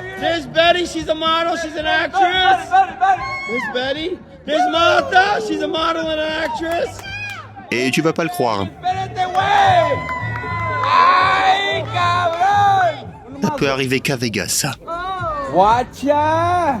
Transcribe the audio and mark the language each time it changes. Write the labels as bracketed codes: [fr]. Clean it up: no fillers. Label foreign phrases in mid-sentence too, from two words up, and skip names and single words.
[en] There's Betty, she's a model, she's an actress. There's Betty. There's Martha, she's a model and an actress. [fr] Et tu vas pas le croire. Ça peut arriver qu'à Vegas, ça. [en] Watch ya!